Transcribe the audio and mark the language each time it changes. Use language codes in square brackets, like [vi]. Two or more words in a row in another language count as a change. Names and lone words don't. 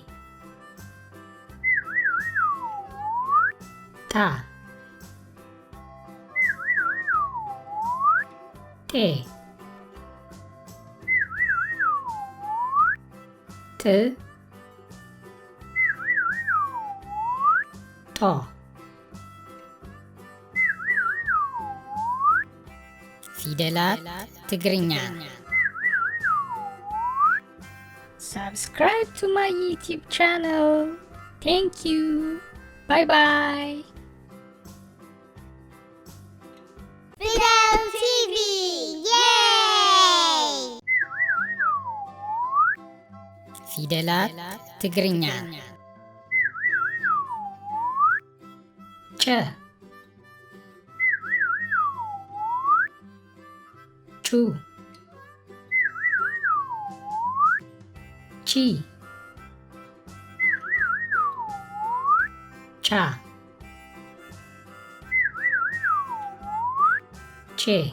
[ti] ጣ ጤ ጥ ጦ ፊደላት ትግርኛ [en] Subscribe to my YouTube channel. Thank you. Bye bye. Fidel TV. Yay! [ti] ፊደላት ትግርኛ ጨ ጩ ቺ ቻ ቼ